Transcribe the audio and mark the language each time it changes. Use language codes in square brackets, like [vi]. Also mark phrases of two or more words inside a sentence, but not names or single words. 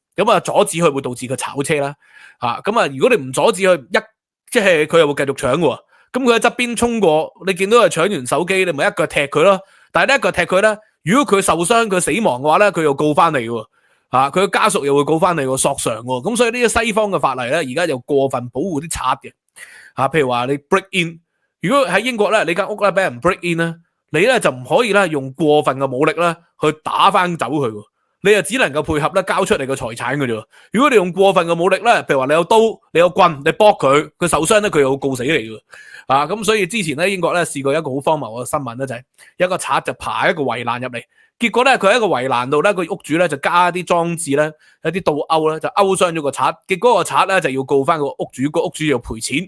[yue] 咁阻止佢會導致佢炒車啦，如果你唔阻止佢，即係佢又會繼續搶嘅。咁佢喺側邊衝過，你見到佢搶完手機，你咪一腳踢佢咯。但係呢一腳踢佢咧，如果佢受傷佢死亡嘅話咧，佢又告翻嚟嘅，佢嘅家屬又會告翻嚟索償嘅。咁所以呢啲西方嘅法例咧，而家又過分保護啲賊嘅，譬如話你 [en] break in， [yue] 如果喺英國咧，你間屋咧俾人 [en] break in [yue] 咧，你咧就唔可以咧用過分嘅武力咧去打翻走佢。你又只能夠配合咧交出你個財產嘅啫。如果你用過分嘅武力咧，譬如話你有刀、你有棍，你搏佢，佢受傷咧，佢又會告死你嘅。咁所以之前咧英國咧試過一個好荒謬嘅新聞咧，就係一個賊就爬一個圍欄入嚟，結果咧佢喺一個圍欄度咧，個屋主咧就加啲裝置咧，有啲倒勾咧就勾傷咗個賊，結果個賊咧就要告翻個屋主，個屋主要賠錢。